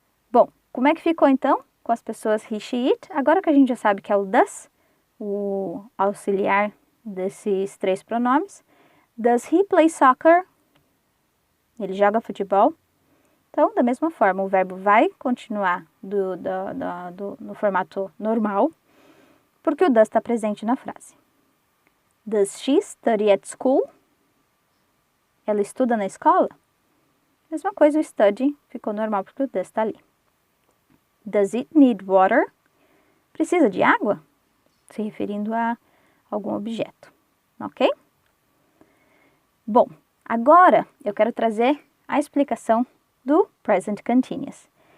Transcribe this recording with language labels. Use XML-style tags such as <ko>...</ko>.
<pt>Bom, como é que ficou então com as pessoas he, she, it? Agora que a gente já sabe que é o does, o auxiliar desses três pronomes.</pt> <en>Does he play soccer?</en> <pt>Ele joga futebol. Então, da mesma forma, o verbo vai continuar no formato normal, porque o does está presente na frase.</pt> <en>Does she study at school?</en> <pt>Ela estuda na escola? Mesma coisa, o study ficou normal porque o does está ali.</pt> <en>Does it need water?</en> <pt>Precisa de água? Se referindo a algum objeto, ok? Bom, agora eu quero trazer a explicação do present continuous.</pt>